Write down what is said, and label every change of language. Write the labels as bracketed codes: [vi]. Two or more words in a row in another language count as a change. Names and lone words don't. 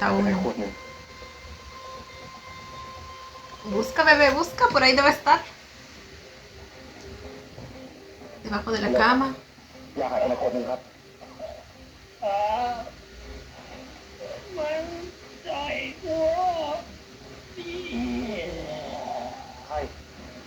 [th] ให้ [es] uno. [th] ขวดหนึ่ง [es] Busca, bebé, busca, por ahí debe estar. Debajo de la cama. [th] ยาหายไปขวดหนึ่งครับ ใช่เล